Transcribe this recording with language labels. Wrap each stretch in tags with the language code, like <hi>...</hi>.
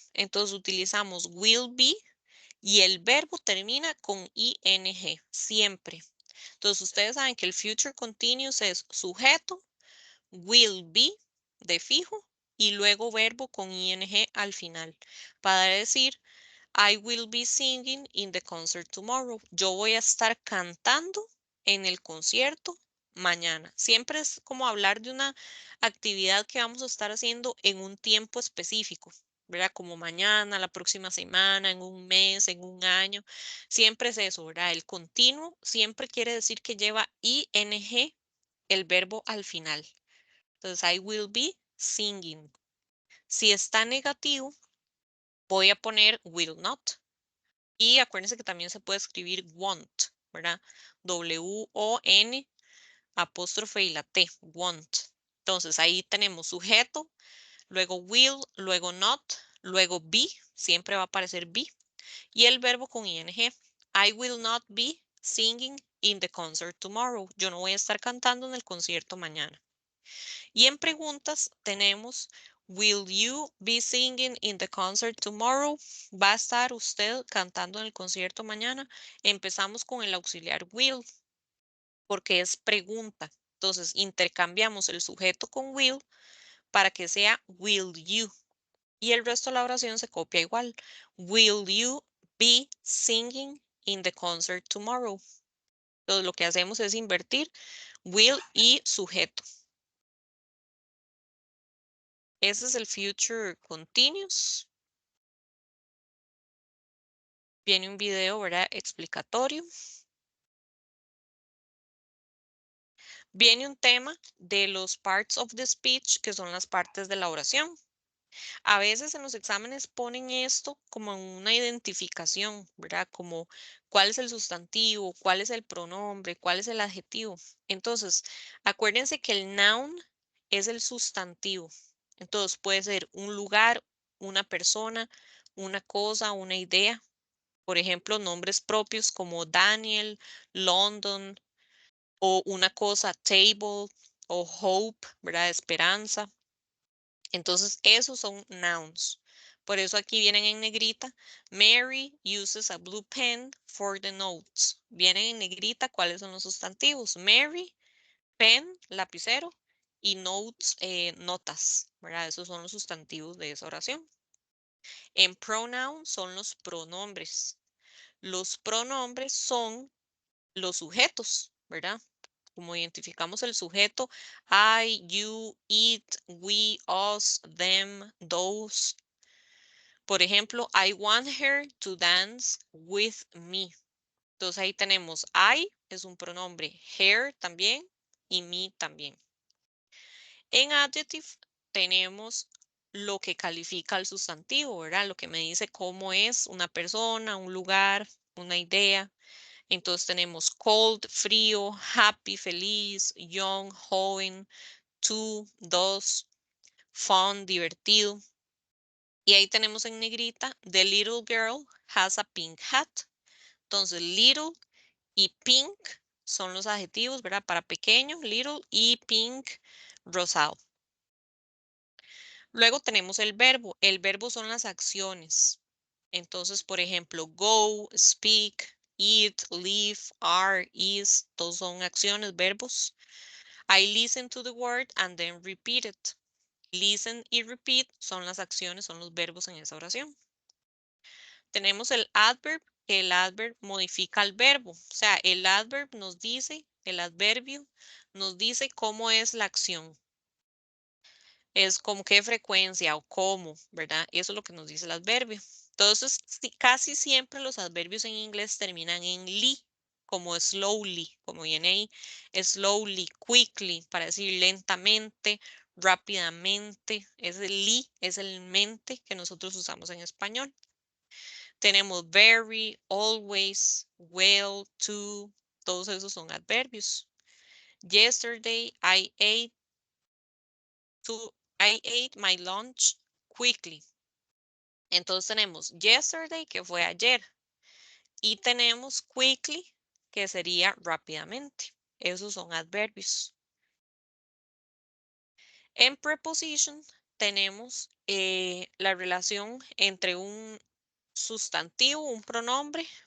<es>Entonces utilizamos will be y el verbo termina con ing, siempre. Entonces ustedes saben que el future continuous es sujeto, will be de fijo y luego verbo con ing al final. Para decir,</es> <en>I will be singing in the concert tomorrow.</en> <es>Yo voy a estar cantando en el concierto mañana. Siempre es como hablar de una actividad que vamos a estar haciendo en un tiempo específico, ¿verdad? Como mañana, la próxima semana, en un mes, en un año. Siempre es eso, ¿verdad? El continuo siempre quiere decir que lleva ing, el verbo al final. Entonces,</es> <en>I will be singing.</en> <es>Si está negativo, voy a poner will not. Y acuérdense que también se puede escribir want, ¿verdad? W-O-N, apóstrofe y la T, want. Entonces ahí tenemos sujeto, luego will, luego not, luego be, siempre va a aparecer be, y el verbo con ing.</es> <en>I will not be singing in the concert tomorrow.</en> <es>Yo no voy a estar cantando en el concierto mañana. Y en preguntas tenemos,</es> <en>will you be singing in the concert tomorrow?</en> <es>¿Va a estar usted cantando en el concierto mañana? Empezamos con el auxiliar will, porque es pregunta. Entonces, intercambiamos el sujeto con will para que sea will you. Y el resto de la oración se copia igual.</es> <en>Will you be singing in the concert tomorrow?</en> <es>Entonces, lo que hacemos es invertir will y sujeto. Ese es el future continuous. Viene un video, ¿verdad? Explicatorio. Viene un tema de los parts of the speech, que son las partes de la oración. A veces en los exámenes ponen esto como en una identificación, ¿verdad? Como cuál es el sustantivo, cuál es el pronombre, cuál es el adjetivo. Entonces, acuérdense que el noun es el sustantivo. Entonces, puede ser un lugar, una persona, una cosa, una idea. Por ejemplo, nombres propios como Daniel, London, o una cosa, table, o hope, ¿verdad? Esperanza. Entonces, esos son nouns. Por eso aquí vienen en negrita.</es> <en>Mary uses a blue pen for the notes.</en> <es>Vienen en negrita cuáles son los sustantivos. Mary, pen, lapicero, y notes, notas, ¿verdad? Esos son los sustantivos de esa oración. En pronoun son los pronombres. Los pronombres son los sujetos, ¿verdad? Como identificamos el sujeto, I, you, it, we, us, them, those. Por ejemplo,</es> <en>I want her to dance with me.</en> <es>Entonces ahí tenemos I, es un pronombre, her también y me también. En adjective tenemos lo que califica al sustantivo, ¿verdad? Lo que me dice cómo es una persona, un lugar, una idea. Entonces tenemos cold, frío, happy, feliz, young, joven, two, dos, fun, divertido. Y ahí tenemos en negrita,</es> <en>the little girl has a pink hat.</en> <es>Entonces, little y pink son los adjetivos, ¿verdad? Para pequeño, little, y pink, rosado. Luego tenemos el verbo. El verbo son las acciones. Entonces, por ejemplo, go, speak, eat, live, are, is, todos son acciones, verbos.</es> <en>I listen to the word and then repeat it.</en> <es>Listen y repeat son las acciones, son los verbos en esa oración. Tenemos el adverb. El adverb modifica el verbo. O sea, el adverb nos dice, el adverbio nos dice cómo es la acción. Es con qué frecuencia o cómo, ¿verdad? Eso es lo que nos dice el adverbio. Entonces, casi siempre los adverbios en inglés terminan en li, como slowly, como viene ahí, slowly, quickly, para decir lentamente, rápidamente. Ese li es el mente que nosotros usamos en español. Tenemos very, always, well, to, todos esos son adverbios.</es> <en>Yesterday, I ate my lunch quickly.</en> <es>Entonces tenemos yesterday, que fue ayer, y tenemos quickly, que sería rápidamente. Esos son adverbios. En preposition tenemos la relación entre un sustantivo, un pronombre.</es>